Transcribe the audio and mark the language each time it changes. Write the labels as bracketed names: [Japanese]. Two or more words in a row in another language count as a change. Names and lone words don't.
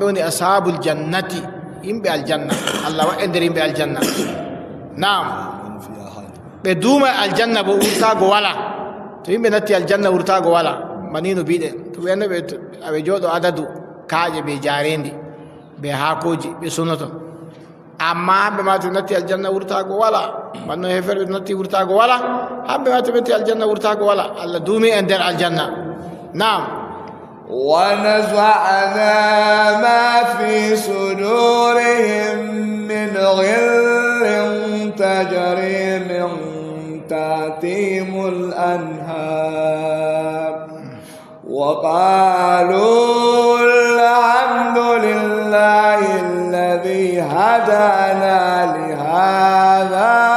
[Fula] woni [Arabic] أصحاب الجنة [Fula] yimɓe aljanna allah waɗe nder yimɓe aljanna naam ɓe duuma aljanna bo wurtago wala to yimɓe natti aljanna wurtago wala manino biɗen to ɓe annaɓe aɓe jooɗo adadu kaaƴe ɓe jarendi ɓe haakoji ɓe sonoto amma hamɓe ma to natti aljanna wurtago wala manno heferɓe to natti wurtago wala hamɓe ma to ɓe natti aljanna wurtago wala allah duumi e nder aljanna naam [Arabic] ونزعنا ما في صدورهم من غل تجري من تحتهم الأنهار وقالوا الحمد لله الذي هدانا لهذا